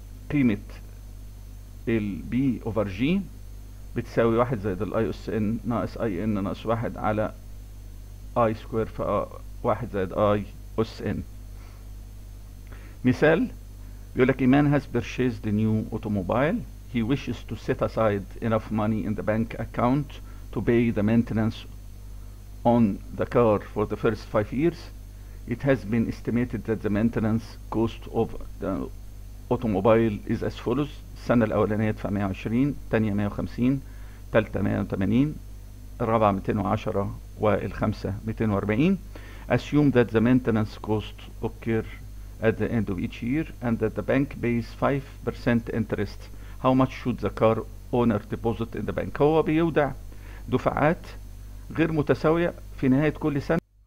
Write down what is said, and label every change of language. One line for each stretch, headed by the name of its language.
Arabic: قيمة البي اوفر جي بتساوي 1 زائد الاي اس ان ناقص اي ان ناقص 1 على اي سكوير في 1 زائد اي اس ان.
English: مثال يقول لك إيمان has purchased a new automobile. He wishes to set aside enough money in the bank account to pay the maintenance on the car for the first 5 years. It has been estimated that the maintenance cost of the automobile is as follows.
Arabic: السنة الأولانية ادفع 120، الثانية 150، الثالثة 180، الرابعة 210 والخامسة 240.
English: Assume that the maintenance cost occur at the end of each year and that the bank pays 5% interest. How much should the car owner deposit in the bank؟ هو بيودع دفعات غير متساوية في نهاية كل سنة.